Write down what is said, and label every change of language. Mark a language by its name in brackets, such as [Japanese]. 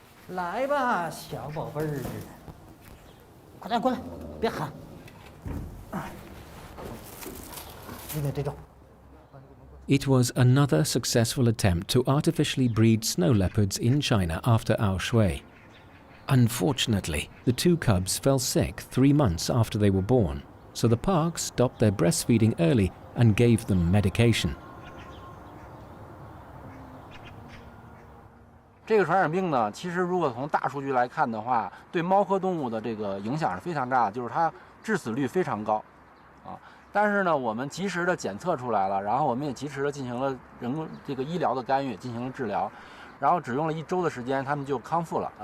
[Chinese] 来吧，小宝贝儿，快点过来，别喊。你得对着。 [English] It was another successful attempt to artificially breed snow leopards in China after Shui. Unfortunately, the 2 cubs fell sick 3 months after they were born, so the park stopped their breastfeeding early and gave them medication. [Chinese] 这个传染病呢，其实如果从大数据来看的话，对猫科动物的这个影响是非常大的，就是它致死率非常高，啊。但是呢，我们及时的检测出来了，然后我们也及时的进行了人工这个医疗的干预，进行了治疗，然后只用了1周的时间，他们就康复了。